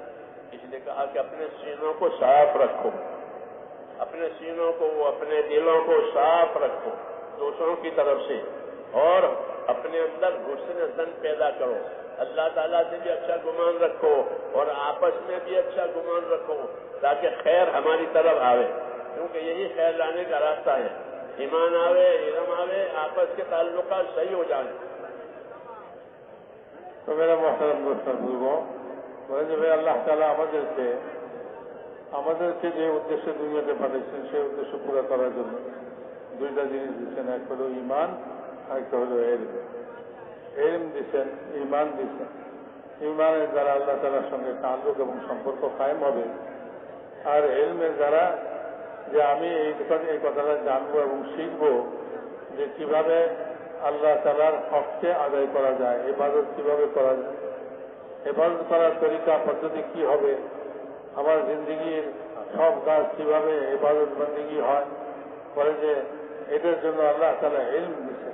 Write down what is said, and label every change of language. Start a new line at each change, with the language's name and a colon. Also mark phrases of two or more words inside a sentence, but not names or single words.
Urdu: اس نے کہا کہ اپنے سینوں کو صاف رکھو، اپنے سینوں کو، اپنے دلوں کو صاف رکھو دوسروں کی طرف سے، اور اپنے اندر حسن ظن پیدا کرو، اللہ تعالیٰ سے بھی اچھا گمان رکھو اور آپس میں بھی اچھا گمان رکھو تاکہ خیر ہماری طرف آوے، کیونکہ یہی خیر لانے کا راستہ ہے۔ ایمان آوے، علم آوے، آپس کے تعلقات صحیح ہو جائیں۔ تو میرا محترم دوست بزرگوں،
Bangla: বলে যে আল্লাহ তাআলা আমাদেরকে যে উদ্দেশ্যে দুনিয়াতে পাঠিয়েছেন সেই উদ্দেশ্য পুরো করার জন্য দুইটা জিনিস দিচ্ছেন, এক হলো ঈমান আর একটা হলো ইলম। ইলম দিচ্ছেন, ঈমান দিচ্ছেন। ঈমানের দ্বারা আল্লাহ তাআলার সঙ্গে তাআল্লুক এবং সম্পর্ক কায়েম হবে, আর ইলমের দ্বারা যে আমি এই কথাটা জানবো এবং শিখবো যে কিভাবে আল্লাহ তাআলার হককে আদায় করা যায়, ইবাদত কিভাবে করা যায়, ইবাদত করার তরিকা পদ্ধতি কি হবে, আমার জিন্দেগির সব কাজ কিভাবে ইবাদত বন্দেগী হয়, বলে যে এটার জন্য আল্লাহ তাআলা ইলম দিচ্ছেন।